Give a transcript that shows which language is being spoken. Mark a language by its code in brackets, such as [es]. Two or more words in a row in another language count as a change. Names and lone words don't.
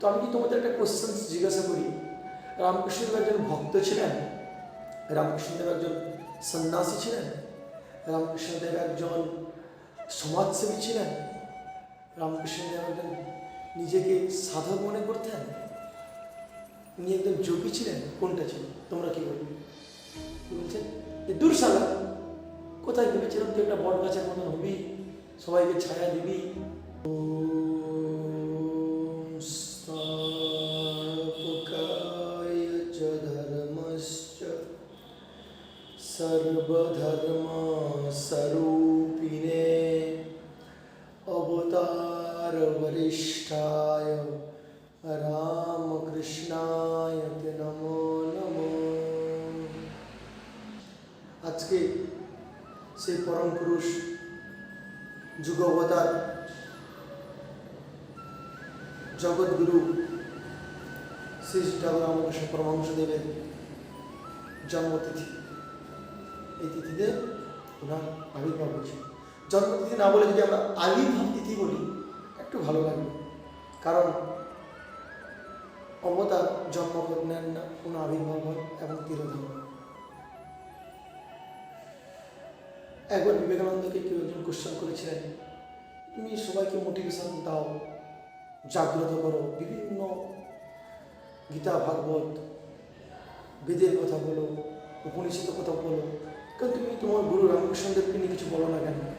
[bn] তো আমি কি তোমাদের একটা কোশ্চেন জিজ্ঞাসা করি, রামকৃষ্ণদেব একজন ভক্ত ছিলেন, রামকৃষ্ণদেব একজন সন্ন্যাসী ছিলেন, রামকৃষ্ণদেব একজন সমাজসেবী ছিলেন, রামকৃষ্ণদেব একজন নিজেকে সাধক মনে করতেন, উনি একজন যোগী ছিলেন, কোনটা ছিল? তোমরা কি বলবে? বলছেন দূর সালা, কোথায় ভেবেছিলাম তুই একটা বট গাছের মতন হবি, সবাইকে ছায়া দিবি। [sa] सर्वधर्म स्वरूपिणे अवतार वरिष्ठाय रामकृष्णाय नमो नमो। [bn] আজ কে সে পরম পুরুষ যুগ অবতার জগৎ গুরু শ্রী ঠাকুর রামকৃষ্ণ পরমহংসদেবের জন্মতিথি। এই তিথিতে ওনার আবির্ভাব হয়েছে। জন্মতিথি না বলে যদি আমরা আবির্ভাব তিথি বলি একটু ভালো লাগবে, কারণ অবতার জন্ম নেন না, কোনো আবির্ভাব হয় এবং তিরোধান। একবার বিবেকানন্দকে কেউ একজন কোশ্চেন করেছিলেন, তুমি সবাইকে মোটিভেশন দাও, জাগ্রত করো, বিভিন্ন গীতা ভাগবত বেদের কথা বলো, উপনিষদের কথা বলো, কিন্তু তুমি তোমার গুরু রামকৃষ্ণদেবকে নিয়ে কিছু বলো না কেন?